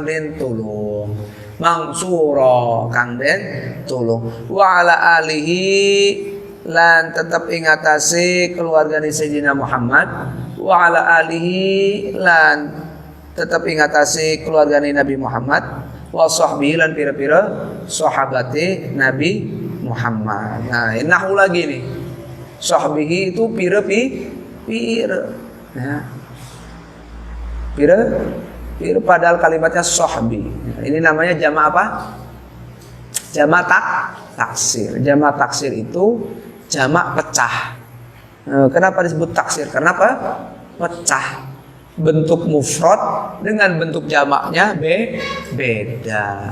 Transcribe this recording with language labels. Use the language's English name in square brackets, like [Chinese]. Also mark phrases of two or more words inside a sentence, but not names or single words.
[Javanese] den tulung mangsura kang den tulung [Arabic] وعلى آله [Javanese] lan tetep ing atase keluargane Sayyidina Muhammad [Arabic] وعلى آله [Javanese] lan tetep ing atase keluargane Nabi Muhammad [Arabic] وصحبه [Javanese] lan pira-pira sahabate Nabi Muhammad. [Indonesian] Nah, nahu lagi nih. Sahbihi itu pira ya. Pira padahal kalimatnya sahbi. Ini namanya jamak apa? Jamak taksir. Jamak taksir itu jamak pecah. Kenapa disebut taksir? Karena apa? Pecah. Bentuk mufrad dengan bentuk jamaknya beda.